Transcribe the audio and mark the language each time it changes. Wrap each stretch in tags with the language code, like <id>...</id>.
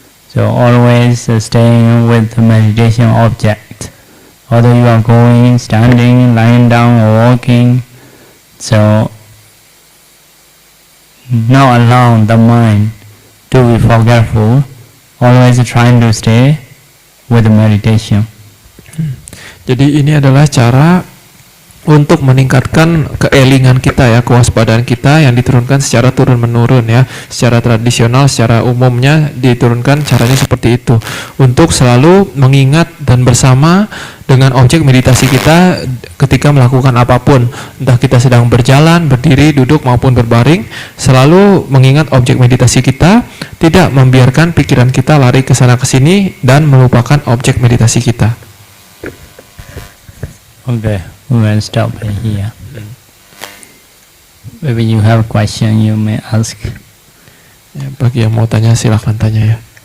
<en>So always staying with the meditation object, although you are going, standing, lying down or walking. So not allow the mind to be forgetful, always trying to stay with the meditation.</en> <id>Jadi ini adalah cara untuk meningkatkan keelingan kita ya, kewaspadaan kita yang diturunkan secara turun-menurun ya, secara tradisional, secara umumnya diturunkan caranya seperti itu, untuk selalu mengingat dan bersama dengan objek meditasi kita ketika melakukan apapun, entah kita sedang berjalan, berdiri, duduk maupun berbaring, selalu mengingat objek meditasi kita, tidak membiarkan pikiran kita lari ke sana ke sini dan melupakan objek meditasi kita.</id> <en>Okay, we will stop here. Maybe you have a question you may ask.</en> <id>Ya, bagi yang mau tanya silahkan tanya ya.</id>